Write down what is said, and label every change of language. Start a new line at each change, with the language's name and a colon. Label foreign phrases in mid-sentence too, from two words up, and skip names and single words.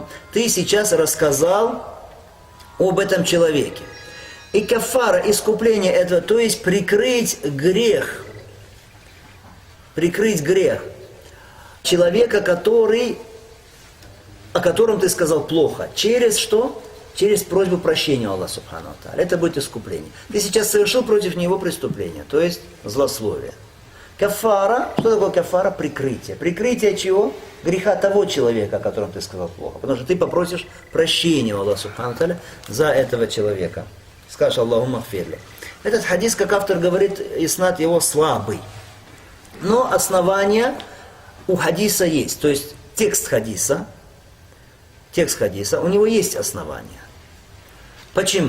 Russian: Ты сейчас рассказал об этом человеке. И кафара, искупление этого, то есть прикрыть грех. Прикрыть грех человека, о котором ты сказал плохо. Через что? Через просьбу прощения Аллаха
Arabic: سبحانه وتعالى.
Russian: Это будет искупление. Ты сейчас совершил против него преступление, то есть злословие. Кафара, что такое кафара? Прикрытие. Прикрытие чего? Греха того человека, о котором ты сказал плохо. Потому что ты попросишь прощения у Аллаха
Arabic: سبحانه وتعالى
Russian: за этого человека. Скажешь
Arabic: اللهم اغفر لي.
Russian: Этот хадис, как автор говорит, иснад его слабый. Но основания у хадиса есть. То есть текст хадиса, у него есть основания. Почему?